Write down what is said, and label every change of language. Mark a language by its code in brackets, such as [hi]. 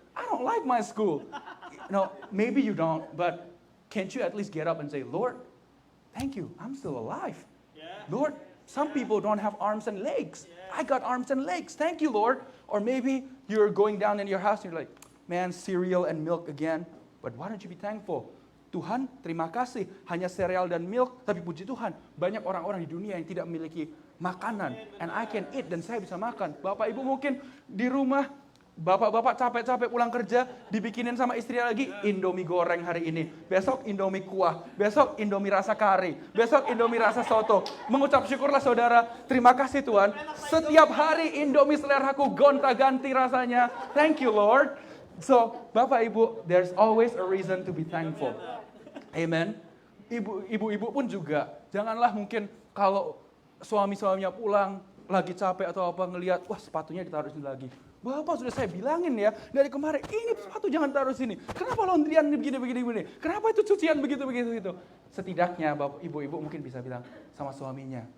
[en] I don't like my school. No, maybe you don't, but can't you at least get up and say, Lord, thank you, I'm still alive. Lord, some people don't have arms and legs. I got arms and legs. Thank you, Lord. Or maybe you're going down in your house and you're like, man, cereal and milk again. But why don't you be thankful? [id] Tuhan, terima kasih. Hanya cereal dan milk, tapi puji Tuhan. Banyak orang-orang di dunia yang tidak memiliki makanan. [en] And I can eat, [id] dan saya bisa makan. Bapak Ibu mungkin di rumah, bapak-bapak capek-capek pulang kerja, dibikinin sama istri lagi, Indomie goreng hari ini. Besok Indomie kuah, besok Indomie rasa kari, besok Indomie rasa soto. Mengucap syukurlah saudara, terima kasih Tuhan. Setiap hari Indomie seleraku gonta-ganti rasanya. [en] Thank you Lord. So, [id] Bapak Ibu, [en] there's always a reason to be thankful. Amen. [id] Ibu-ibu pun juga, janganlah mungkin kalau suami-suaminya pulang, lagi capek atau apa, ngelihat, wah sepatunya ditaruh sini lagi. Bapak sudah saya bilangin ya, dari kemarin, ini sepatu jangan taruh sini. Kenapa laundryan begini. Kenapa itu cucian begitu. Setidaknya Bapak, ibu-ibu mungkin bisa bilang sama suaminya.